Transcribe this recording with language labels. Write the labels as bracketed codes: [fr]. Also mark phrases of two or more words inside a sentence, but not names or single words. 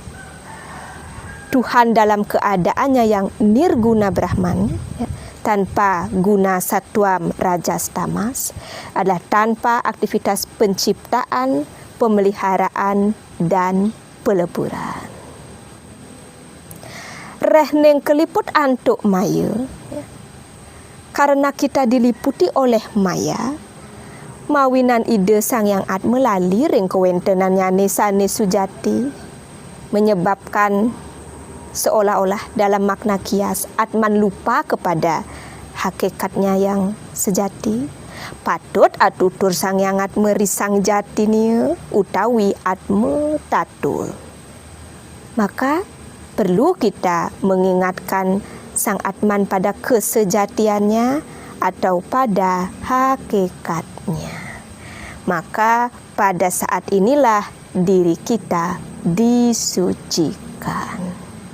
[id] Tuhan dalam keadaannya yang nirguna Brahman, ya, tanpa guna satwam rajas tamas, adalah tanpa aktivitas penciptaan, pemeliharaan, dan peleburan. [ban] Rehneng keliput antuk maya, ya, [id] karena kita diliputi oleh maya, [ban] mawinan ide sang yang atma lali ring kewentenannya nesane sujati, [id] menyebabkan seolah-olah dalam makna kias atman lupa kepada hakikatnya yang sejati. [ban] Patut atutur sang yang atma risang jati ni utawi atma tatul. [id] Maka perlu kita mengingatkan sang atman pada kesejatiannya atau pada hakikatnya. Maka pada saat inilah diri kita disucikan.